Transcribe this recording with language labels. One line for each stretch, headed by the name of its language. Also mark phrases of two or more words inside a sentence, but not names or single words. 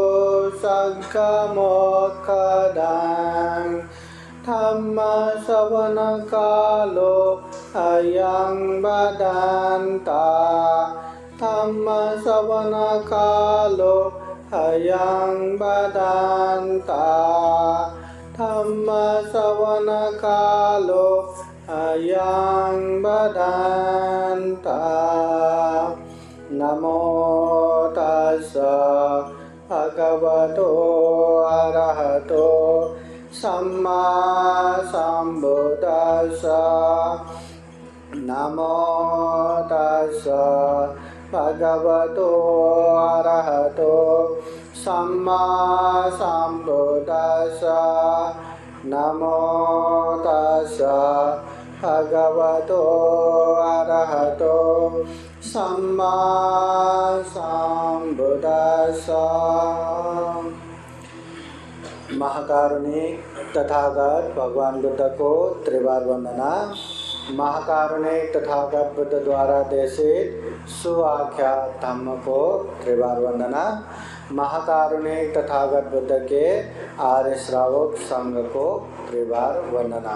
Pali: सद्गमोक्षदां धम्मश्रवणकालो अयं वदन्ता धम्मश्रवणकालो अयं वदन्ता धम्मश्रवणकालो अयं वदन्ता. नमो तस्स भगवतो अरहतो सम्मा सम्बुद्दस्स. नमो तस्स भगवतो अरहतो सम्मा सम्बुद्दस्स. नमो तस्स भगवतो अरहतो सम्मा सम्बुद्दस्स.
Hindi: महाकारुणिक तथागत भगवान बुद्ध को त्रिवार वंदना. महाकारुणिक तथागत बुद्ध द्वारा देशित सुआख्यात धम्म को त्रिवार वंदना. महाकारुणिक तथागत बुद्ध के आर्य श्रावक संघ को त्रिवार वंदना.